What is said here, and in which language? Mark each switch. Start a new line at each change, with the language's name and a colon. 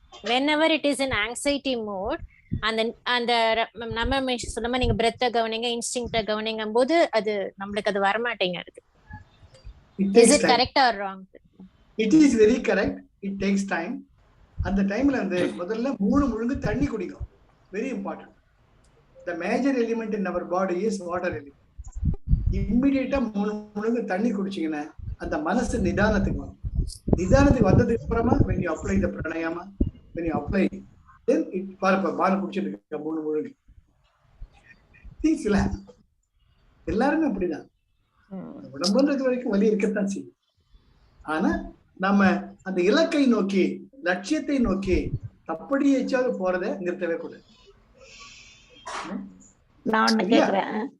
English: whenever it is in anxiety mode,
Tamil: அந்த நம்ம சொல்லாம நீங்க breath கவனிங்க, இன்ஸ்டிங்க்ட கவனிங்கும் போது அது நம்மளுக்கு அது வரமாட்டேங்கிறது.
English: Is it correct or wrong? It is very correct. It takes time.
Tamil: அந்த டைம்ல முதல்ல 3 முழுங்கு தண்ணி குடிக்கும்.
English: Very important. The major element in our body is water element.
Tamil: இம்மிடியேட்டா 3 முழுங்கு தண்ணி குடிச்சீங்கன்னா அந்த மனசு நிதானத்துக்கு வரும். நிதானத்துக்கு வந்ததுக்கு அப்புறமா
English: when you apply the pranayama, when you apply, then it
Tamil: பால குடிச்சிட்டு 3 முழுங்கு
English: things will happen.
Tamil: எல்லாருமே அப்படிதான். உடம்புல இருக்கிற வரைக்கும் வலி இருக்கத்தான் செய்யும். ஆனா நம்ம அந்த இலக்கை நோக்கி, லட்சியத்தை நோக்கி தப்படி ஏச்சாவது போறதை நிறுத்தவே கூடாது. நான் ஒண்ணு கேக்குறேன்.